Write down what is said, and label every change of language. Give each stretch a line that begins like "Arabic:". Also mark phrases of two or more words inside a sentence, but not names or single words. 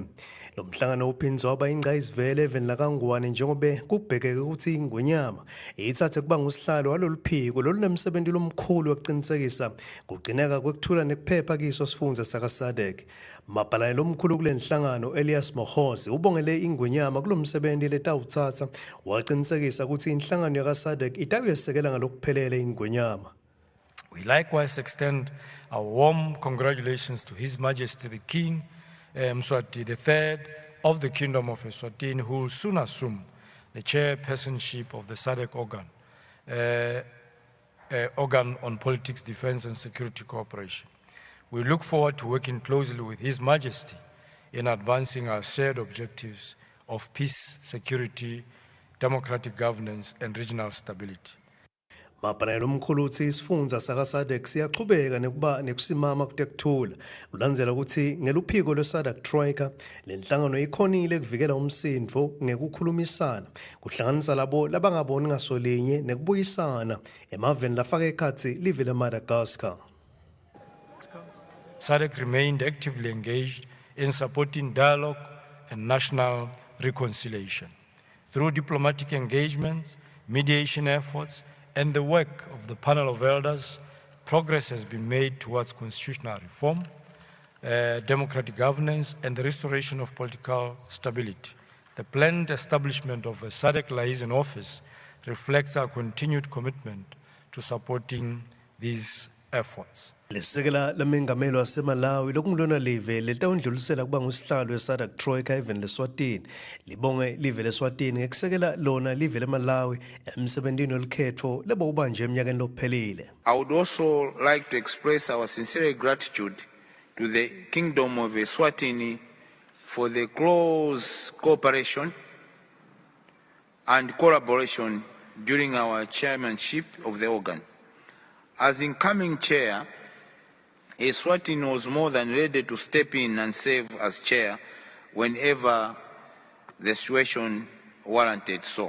Swati: Lo mhlangano uphinzwa waba ingqayizivele eveni lakangwane njengobe kubhekeke ukuthi ingonyama ithathe kuba ngusihlalo waloluphiko lolunemsebenzi lomkhulu wokuqinisekisa kugcineka kwekuthula nekuphepha kiso sifundza saka-SADC. Mabhalane lomkhulu kule nhlangano Elias Magosi ubongele ingonyama kulo msebenzi letawuthatha waqinisekisa ukuthi inhlangano yaka-SADC itakuyesekela ngalokuphelele ingonyama.
English: We likewise extend our warm congratulations to His Majesty the King Mswati III of the Kingdom of Eswatini, who will soon assume the chairpersonship of the SADC organ on politics, defense and security cooperation. We look forward to working closely with His Majesty in advancing our shared objectives of peace, security, democratic governance and regional stability.
Swati: Mabhalane lomkhulu uthi isifundza saka-SADC siyaqhubeka nekuba nekusimama kutekuthula ulandzela ukuthi ngeluphiko lwe-SADC Troika lenhlangano ikhonile ekuvikela umsindvo ngekukhulumisana kuhlanganisa labo labangaboni ngasolinye nekubuyisana emaveni lafaka ekhatsi live leMadagascar.
English: SADC remained actively engaged in supporting dialogue and national reconciliation. Through diplomatic engagements, mediation efforts, and the work of the panel of elders, progress has been made towards constitutional reform, democratic governance, and the restoration of political stability. The planned establishment of a SADC liaison office reflects our continued commitment to supporting these efforts.
Swati: Lesekela lamengameli waseMalawi lokungilona live letawundlulisela kuba ngusihlalo we-SADC Troika eveni leSwatini libonge live leSwatini ngekusekela lona live leMalawi emsebentini welikhetfo lebo ubanje eminyakeni lophelile.
English: I would also like to express our sincere gratitude to the Kingdom of Eswatini for the close cooperation and collaboration during our chairmanship of the organ. As incoming chair, Eswatini was more than ready to step in and serve as chair whenever the situation warranted so.